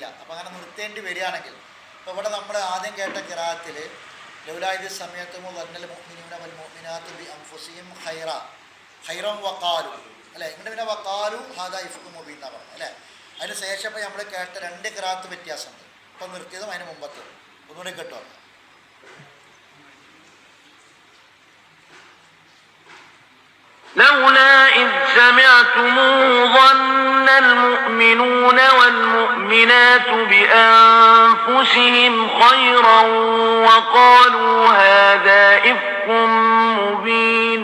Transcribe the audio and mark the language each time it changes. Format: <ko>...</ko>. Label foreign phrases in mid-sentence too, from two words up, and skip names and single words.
<ml>അപ്പോൾ അങ്ങനെ നിർത്തേണ്ടി വരികയാണെങ്കിൽ, ഇപ്പോൾ ഇവിടെ നമ്മൾ ആദ്യം കേട്ട ഖിറാഅത്തിൽ</ml> <ar>لولا إذ سمعتموه ظن المؤمنون والمؤمنات بأنفسهم خيرا وقالوا</ar> <ml>അല്ലേ. ഇങ്ങനെ പിന്നെ</ml> <ar>وقالوا هذا إفك مبين</ar> <ml>എന്നാണ് പറഞ്ഞത് അല്ലേ. അതിന് ശേഷം ഇപ്പോൾ നമ്മൾ കേട്ട 2 ഖിറാഅത്ത് വ്യത്യാസമുണ്ട്. ഇപ്പോൾ നിർത്തിയതും അതിന് മുമ്പത്തതും ഒന്നുകൂടി കേട്ടോ.</ml> <ar>لولا إذ سمعتموه ظن المؤمنون والمؤمنات بأنفسهم خيرا وقالوا هذا إفك مبين.</ar>